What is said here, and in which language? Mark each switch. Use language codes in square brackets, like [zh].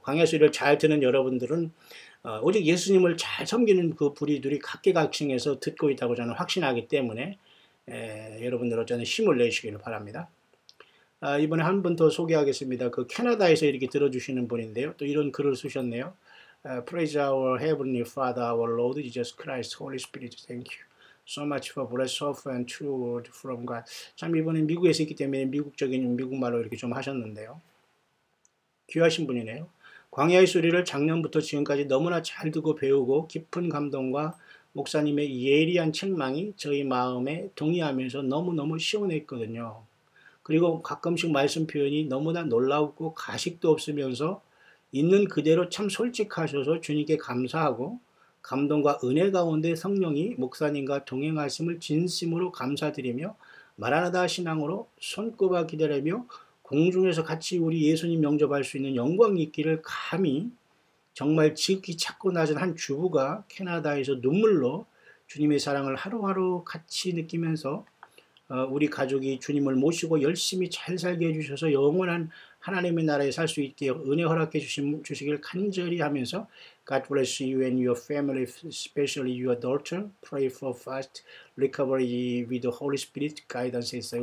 [ko] 광야 소리를 잘 듣는 여러분들은 오직 예수님을 잘 섬기는 그 부리들이 각계각층에서 듣고 있다고 저는 확신하기 때문에 여러분들 어쩌면 힘을 내시기를 바랍니다. 이번에 한 분 더 소개하겠습니다. 그 캐나다에서 이렇게 들어주시는 분인데요. 또 이런 글을 쓰셨네요. [en] Praise our Heavenly Father, our Lord Jesus Christ, Holy Spirit, thank you so much for blessed offer and true word from God. [ko] 참 이번에 미국에서 있기 때문에 미국적인 미국말로 이렇게 좀 하셨는데요. 귀하신 분이네요. 광야의 소리를 작년부터 지금까지 너무나 잘 듣고 배우고 깊은 감동과 목사님의 예리한 책망이 저희 마음에 동의하면서 너무너무 시원했거든요. 그리고 가끔씩 말씀 표현이 너무나 놀라웠고 가식도 없으면서 있는 그대로 참 솔직하셔서 주님께 감사하고 감동과 은혜 가운데 성령이 목사님과 동행하심을 진심으로 감사드리며 마라나다 신앙으로 손꼽아 기다리며 공중에서 같이 우리 예수님 영접할 수 있는 영광이 있기를 감히 정말 지극히 작고 낮은 한 주부가 캐나다에서 눈물로 주님의 사랑을 하루하루 같이 느끼면서 우리 가족이 주님을 모시고 열심히 잘 살게 해주셔서 영원한 하나님의 나라에 살 수 있게 은혜 허락해 주시길 간절히 하면서 [en] God bless you and your family, especially your daughter. Pray for fast recovery with the Holy Spirit guidance [ko] 했어요.